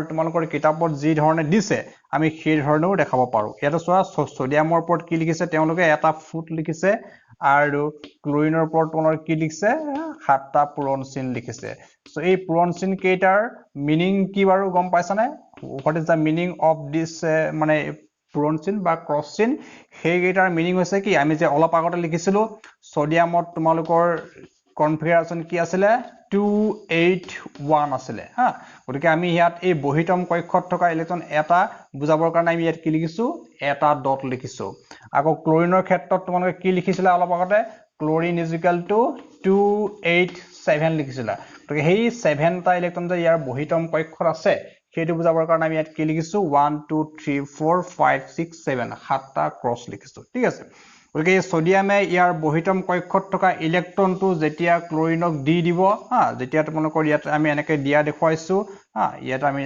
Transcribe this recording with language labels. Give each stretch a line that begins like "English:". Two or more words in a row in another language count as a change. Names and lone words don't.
Assamese: তোমালোকৰ কিতাপত যি ধৰণে দিছে আমি সেই ধৰণেও দেখাব পাৰো এটা চোৱা সোডিয়ামৰ ওপৰত কি লিখিছে তেওঁলোকে এটা ফুট লিখিছে আৰু ক্লোৰিনৰ ওপৰত তোমালোকে কি লিখিছে সাতটা পূৰণ চিন লিখিছে সো এই পূৰণ চিন কেইটাৰ মিনিং কি বাৰু গম পাইছানে
English: what is the meaning of this
Assamese: মানে পূৰণ চিন বা ক্ৰছ চিন সেই কেইটাৰ মিনিং হৈছে কি আমি যে অলপ আগতে লিখিছিলো সোডিয়ামত তোমালোকৰ কনফিগাৰেশন কি আছিল 281 আছিল হা গতিকে আমি ইয়াত এই বহিতম কক্ষত থকা ইলেক্ট্ৰন এটা বুজাবৰ কাৰণে আমি ইয়াত কি লিখিছো এটা ডট লিখিছো আকৌ ক্লোৰিনৰ ক্ষেত্ৰত তোমালোকে কি লিখিছিলা অলপ আগতে ক্লোৰিন
English: is equal to
Assamese: 287 লিখিছিলা গতিকে সেই 7টা ইলেক্ট্ৰন যে ইয়াৰ বহিতম কক্ষত আছে সেইটো বুজাবৰ কাৰণে আমি ইয়াত কি লিখিছো 1 2 3 4 5 6 7 সাতটা ক্ৰছ লিখিছো ঠিক আছে গতিকে সোডিয়ামে ইয়াৰ বহিতম কক্ষত থকা ইলেক্ট্ৰনটো যেতিয়া ক্লোৰিনক দি দিব হা যেতিয়া তোমালোকৰ ইয়াত আমি এনেকৈ দিয়া দেখুৱাইছো হা ইয়াত আমি